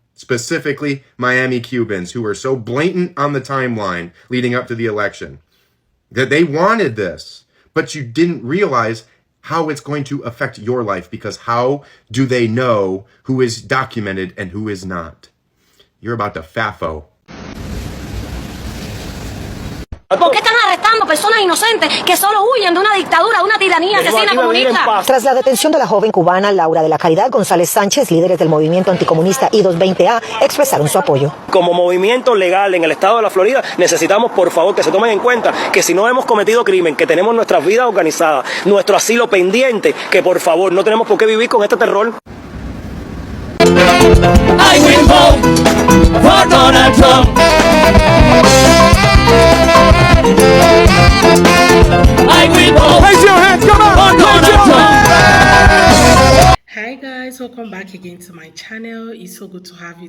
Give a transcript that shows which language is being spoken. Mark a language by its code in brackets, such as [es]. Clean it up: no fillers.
[en] Specifically, Miami Cubans, who were so blatant on the timeline leading up to the election, that they wanted this, but you didn't realize how it's going to affect your life, because how do they know who is documented and who is not? You're about to FAFO. [es] ¿Por qué están arrestando personas inocentes que solo huyen de una dictadura, de una tiranía asesina comunista? Tras la detención de la joven cubana Laura de la Caridad González Sánchez, líderes del movimiento anticomunista I-220A expresaron su apoyo. Como movimiento legal en el estado de la Florida, necesitamos, por favor, que se tomen en cuenta que si no hemos cometido crimen, que tenemos nuestras vidas organizadas, nuestro asilo pendiente, que por favor no tenemos por qué vivir con este terror. [en] I will vote for Donald Trump. I will vote. Raise your hands, come on, for Donald Trump. Hi guys, welcome back again to my channel. It's so good to have you.